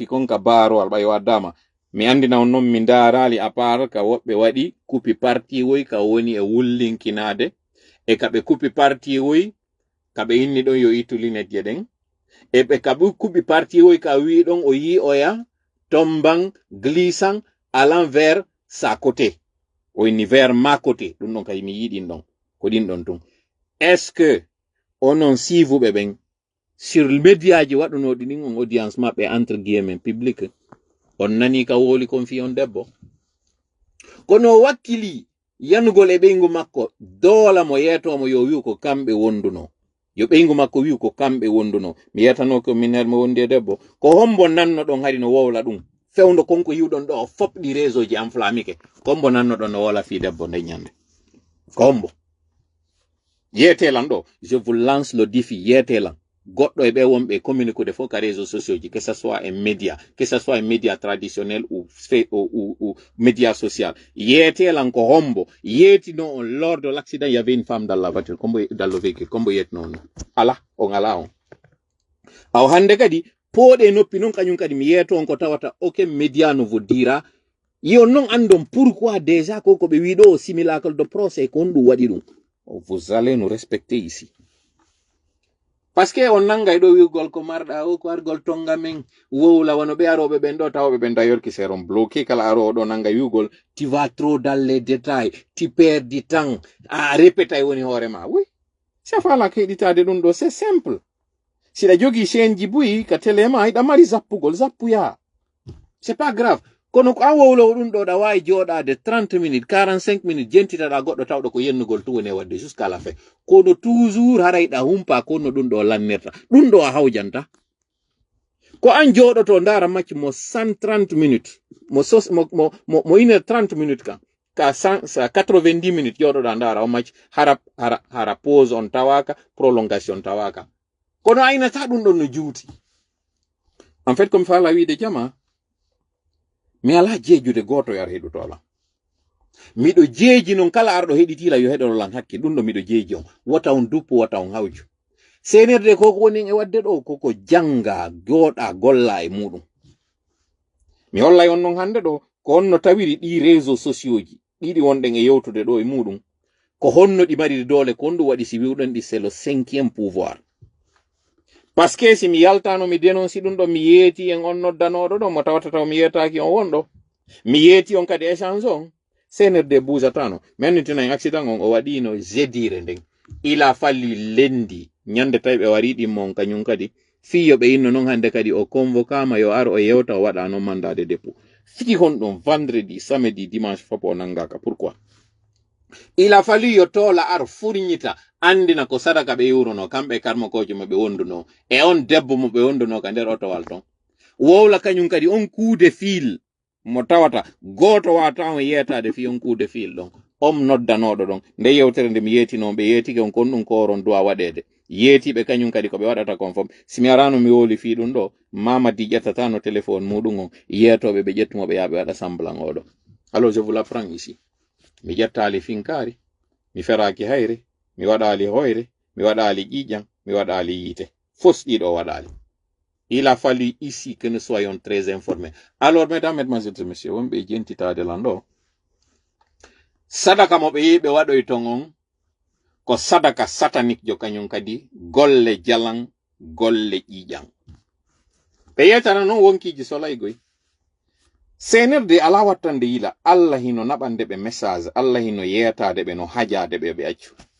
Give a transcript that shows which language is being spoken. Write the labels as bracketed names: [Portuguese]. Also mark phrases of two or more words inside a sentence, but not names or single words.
[Fula] kon ka barowal ɓay waddama mi andina on noon mi darali [French] a part [Fula] ka woɓɓe waɗi kupi parti woy ka woni e wullinkinade e kaɓe kupi parti woy kaɓe inni ɗon yo ittu linetje ɗen e ɓe kaɓe kupi parti woy ka wi ɗon o yi oya tomban [French] glissant allant vers sa côté [Fula] o inni [French] vers ma côté [Fula] ɗum ɗon kadi mi yiɗin ɗon ko ɗin ɗon tun [French] est ce que [Fula] onon sivuɓe ɓen sur médiaji waɗunoɗi ɗin on audience maɓɓe [French] entre guillemets public [Fula] on nani ka woli kon fi on debbo kono wakkili yanugol e ɓeygu makko doola mo yeetomo yo wi'u ko kamɓe wonduno yo ɓeygu makko wi'u ko kamɓe wonduno mi yetano ko min her mo wondi e debbo ko hombo nanno ɗon hari no wowla ɗum fewndo konko yiwɗon ɗo o foɓɗi réseau ji enflammike ko hombo nanno ɗon no wola fi debbo nde ñande ko hombo yeetelan ɗo [French] je vous lance le défi [Fula] yeetelan goɗɗo e ɓe wonɓe communiqude fof ka [French] réseaux sociaux [Fula] ji [French] que ce soit en média que ce soit en média traditionnel ou média social [Fula] yeetelan ko hombo yeetino on [French] lors de l'accident il y avait une femme dans la voiture [Fula] combo [French] dans le véhicule [Fula] combo yetno on ala on ala on aw hande kadi pooɗe noppi noon kañum kadi mi yeeto on ko tawata [French] aucun média ne vous dira [Fula] yo non andon [French] pourquoi déjà [Fula] ko ɓe wi ɗo [French] simulacre de procès [Fula] ko on ɗum waɗi ɗum [French] vous allez nous respecter ici parce que on [Fula] nangay ɗo wiwgol ko marɗa o ko argol tonga men wowla wono ɓe aroɓe ɓen ɗo tawoɓe ɓen [French] d'ailleurs qui seront bloqués [Fula] kala arowo ɗo nanga wiwgol [French] tu vas trop dans les détails tu perds du temps [Fula] a répétay woni hoorema oui sa fala ko heɗitade ɗum ɗo [French] c'est simple [Fula] siɗa jogui chaîne ji buyi ka télé ma hiɗa mari zappugol zappuya [French] c'est pas grave [Fula] kono ko an wowlowo ɗum ɗo ɗa wawi joɗade 30 minutes 45 minutes jentitaɗa goɗɗo tawɗo ko yennugol tu woni wadde [French] jusqu'à la fin [Fula] kono toujours harayɗa humpa kono ɗum ɗo lannirta ɗum ɗo a hawjanta ko an joɗoto ndara macci mo 130 minutes mo 1h30 minutes ka 90 minutes joɗoɗa ndara o macci hara pause on tawaka prolongation tawaka kono aynata ɗum ɗon no juuti [French] en fait comme [Fula] fala wiide jama mi ala jeejude goto yar heɗutola miɗo jeeji noon kala arɗo heɗitila yo heɗololan hakke ɗum ɗo miɗo jeeji on wata on duppo wata on hawju senerde koko woni e wadde ɗo koko janga jooɗa golla e muɗum mi hollay on non hande ɗo ko honno tawiri ɗi réseau sociaux ji ɗiɗi wonɗen e yewtude ɗo e muɗum ko honno ɗi mari dole ko honɗum waɗi si wiwɗen ɗi [French] c'est le 5e pouvoir par ce que [Fula] si mi yaltano mi dénonci ɗum ɗo mi yeeti en on noddanoɗo ɗo mo tawata taw mi yetaki on wonɗo mi yeeti on kadi échange on CNRD buusatano mi annitina en accident on o waɗino jedire nden ila falli lendi ñande tawi ɓe wari ɗimmon kañum kadi fiyo ɓe inno noon hande kadi o convocama yo ar o yewta o waɗa noon mandade dépôt fiki honɗum [French] vendredi samedi dimanche [Fula] fof o nangaka pourquoi ila falli yo tola ar furñita andina ko sadaka ɓe yuruno kamɓe karmakojo mo ɓe wonduno e on debbo mo ɓe wonduno ka nder otowal ton wowla kañum kadi on kuude fil mo tawata goto wata on yetade fi on kuude fil ɗon on noddanoɗo ɗon nde yewtere nde mi yeetino ɓe yeetike on kon ɗum koron duwa waɗede yeetiɓe kañum kadi koɓe waɗata kon fom simi arano mi woli fi ɗum ɗo mamadi ƴettata no téléphone muɗum on yeetoɓe ɓe ƴettumoɓe yaɓe waɗa semblant oɗo [French] alors je vous l'apprends ici [Fula] mi ƴettali finkari mi feraki hayre mi waɗali hoyre mi waɗali ƴiƴam mi waɗali yiite fos ɗiɗo waɗali. [French] Il a fallu ici que nous soyons très informés. [Fula] Alors, mesdames, mesdemoiselles et messieurs, on be jentitade lando. Sadaka mo be yiɓe waɗoy ton on ko sadaka satanique jo kañum kadi golle jalan golle ƴiƴam. Ɓe yetana noon wonkiji solaygoy. CNRD ala wattande yila Allah hino naɓande ɓe message Allah hino yetade ɓe no hajade ɓe ɓe accu.